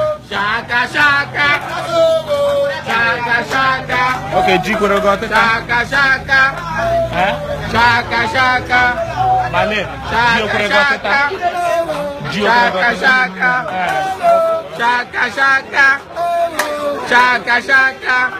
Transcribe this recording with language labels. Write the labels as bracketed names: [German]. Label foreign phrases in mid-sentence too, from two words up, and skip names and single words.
[Portuguese] Shaka, shaka. Shaka, shaka. Ok, G, quando eu gosto, tá? Shaka, shaka. Hã? Shaka, shaka. Malê, Shaka, G, eu quando eu gosto, tá? shaka. G, eu quando eu Shaka, gosto, tá? shaka. É. Shaka, shaka. Shaka, shaka.